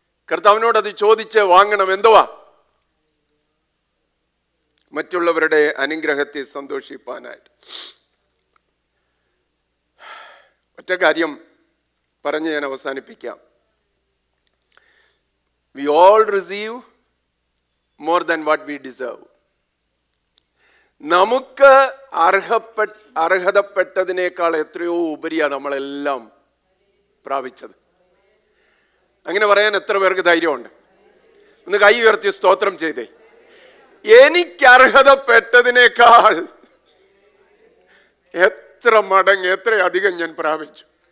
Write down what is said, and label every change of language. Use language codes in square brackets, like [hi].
[ml] കർത്താവിനോട് അത് ചോദിച്ച് വാങ്ങണം. എന്തുവാ? മറ്റുള്ളവരുടെ അനുഗ്രഹത്തെ സന്തോഷിപ്പാനായിട്ട്. ഒറ്റ കാര്യം പറഞ്ഞ് ഞാൻ അവസാനിപ്പിക്കാം. [en] We all receive more than what we deserve. [ml] നമുക്ക് അർഹതപ്പെട്ടതിനേക്കാൾ എത്രയോ ഉപരിയാണ് നമ്മളെല്ലാം പ്രാപിച്ചത്. അങ്ങനെ പറയാൻ എത്ര പേർക്ക് ധൈര്യമുണ്ട്? ഒന്ന് കൈ ഉയർത്തി സ്തോത്രം ചെയ്തേ. എനിക്ക് അർഹതപ്പെട്ടതിനേക്കാൾ എത്ര മടങ്ങ്, എത്ര അധികം ഞാൻ പ്രാപിച്ചു.